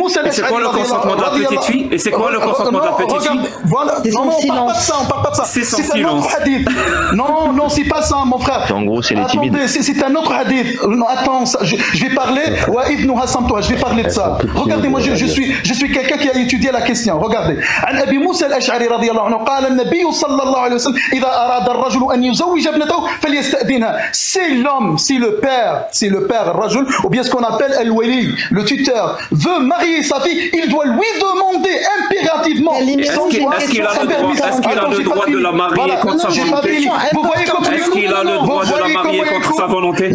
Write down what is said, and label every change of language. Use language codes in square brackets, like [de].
[fr] C'est quoi le consentement de la petite fille? Et c'est quoi le consentement de la petite fille? Voilà. Non, on parle pas de ça. C'est son un autre hadith. Non, c'est pas ça, mon frère. En gros, c'est les timides. Attendez, c'est un autre hadith. Non, attends, je vais parler. Je vais parler de ça. Regardez, moi, je suis quelqu'un qui a étudié la question. Regardez. [ar] عن أبي موسى الأشعري رضي الله عنه قال النبي صلى الله عليه وسلم إذا أراد الرجل أن يزوج ابنته فليستأذنها. [fr] C'est l'homme. Si le père Rajul, ou bien ce qu'on appelle El-Wali, le tuteur, veut marier sa fille, il doit lui demander impérativement. Est-ce qu'il a le droit de la marier contre sa volonté? Vous voyez comment Est-ce qu'il a le droit de la marier contre sa volonté?